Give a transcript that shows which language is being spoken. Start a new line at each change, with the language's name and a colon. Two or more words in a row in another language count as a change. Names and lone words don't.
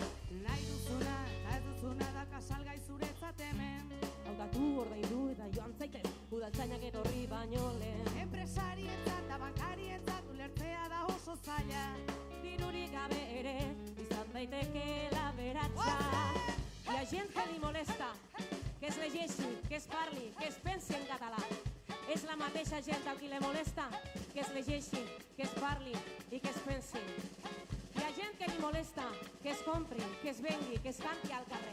Basque: Nahi duzuna, eta ez duzuna daka salgai zuretzat hemen. Hautatu ordaindu eta joan zaitez, udaltzainak etorri baino lehen. Enpresarientzat eta bankarientzat ulertzea da oso zaila. Dirurik gabe ere, izan daitekeela beratxa.
Catalan: I a gent que li molesta, que es llegeixi, que es parli, que es pensi en català. És la mateixa gent a qui li molesta que es llegeixi, que es parli i que es pensi. Hi ha gent que li molesta que es compri, que es vengui, que es canti al carrer.